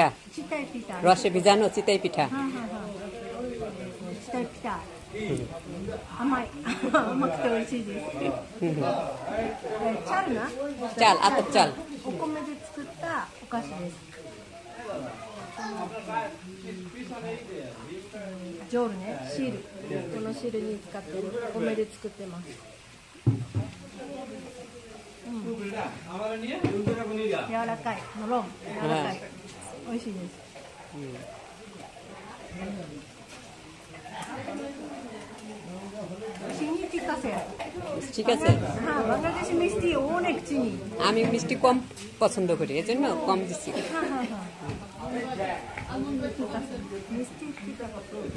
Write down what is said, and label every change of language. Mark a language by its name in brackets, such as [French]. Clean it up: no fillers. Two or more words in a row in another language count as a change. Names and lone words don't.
[Bangla] চিতাই পিঠা। রসে ভিজানো চিতাই পিঠা হ্যাঁ হ্যাঁ হ্যাঁ। চিতাই পিঠা। [Japanese] 甘くて美味しいです。チャルな？ [Bangla] চাল আতপ চাল [Japanese] お米で作ったお菓子です。ジョールね、シール。このシールに使ってるお米で作ってます。柔らかい、ノロン、柔らかい、美味しいです。 [Bangla] চিনি ঠিক আছে। ঠিক আছে হ্যাঁ, বাংলাদেশি মিষ্টি অনেক চিনি। আমি মিষ্টি কম পছন্দ করি এজন্য কম দিচ্ছি হ্যাঁ হ্যাঁ হ্যাঁ। ঠিক আছে, মিষ্টি ঠিক আছে।